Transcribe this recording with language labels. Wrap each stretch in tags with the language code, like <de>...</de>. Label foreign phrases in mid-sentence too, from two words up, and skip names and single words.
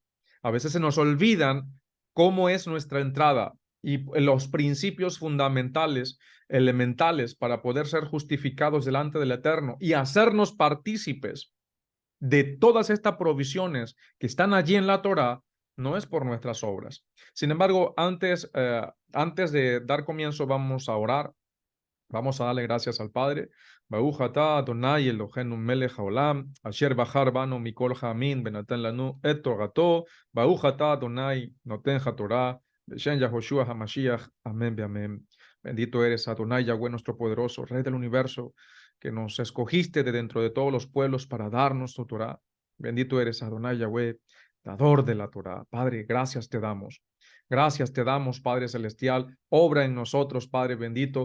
<es>A veces se nos olvidan cómo es nuestra entrada y los principios fundamentales, elementales para poder ser justificados delante del Eterno y hacernos partícipes de todas estas provisiones que están allí en la Torá, no es por nuestras obras. Sin embargo, antes de dar comienzo, vamos a orar. Vamos a darle gracias al Padre.</es> <he>ברוך אתה אדוני אלוהינו מלך העולם, אשר בחר בנו מכל העמים ונתן לנו את תורתו. ברוך אתה אדוני נותן התורה, בשם יהושע המשיח.</he> <es>Amén, amén. Bendito eres Adonai Yahweh, nuestro poderoso, Rey del universo, que nos escogiste de dentro de todos los pueblos para darnos tu Torah. Bendito eres Adonai Yahweh, dador de la Torah. Padre, gracias te damos. Gracias te damos, Padre Celestial. Obra en nosotros, Padre bendito.</es>